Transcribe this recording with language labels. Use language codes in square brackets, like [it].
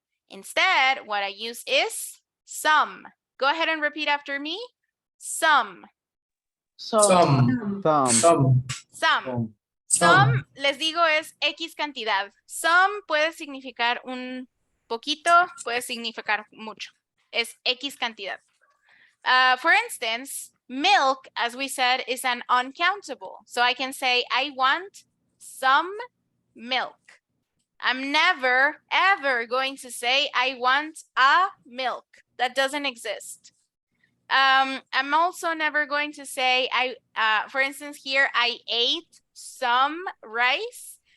[en] Instead, what I use is some. Go ahead and repeat after me. Some. Some. [es] Some, les digo, es X cantidad. Some puede significar un poquito, puede significar mucho. Es X cantidad. [en] For instance, milk, as we said, is an uncountable. So I can say, I want some milk. I'm never, ever going to say, I want a milk. That doesn't exist. I'm also never going to say, for instance, here, I ate some rice.